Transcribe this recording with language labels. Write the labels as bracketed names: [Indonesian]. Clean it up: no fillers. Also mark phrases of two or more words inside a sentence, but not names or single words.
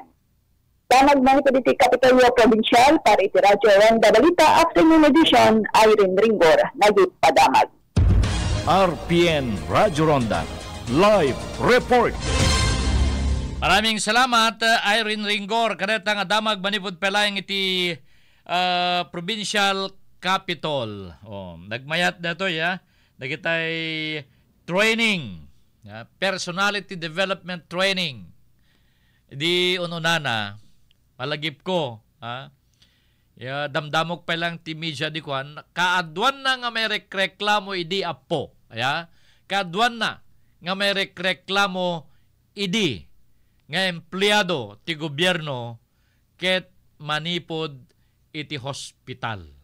[Iloko] Tamag na ito iti Kapitolyo Provincial para iti Radyo Ronda Balita, [English] afternoon edition, [Iloko] Irene Ringor, nagpadamag. RPN Radyo Ronda Live Report. [Filipino] Maraming salamat, Irene Ringor. [Iloko] Kadeta nga damag manipod pelayang iti provincial capital. Nagmayat na ito, nagitay training, [English] personality development training. [Iloko] Di ununana, malagip ko, damdamok pa lang ti media di kwan, kaadwan na nga may reklamo idi apo. Kaadwan na nga may reklamo idi nga empleyado ti gobyerno ket manipod iti hospital.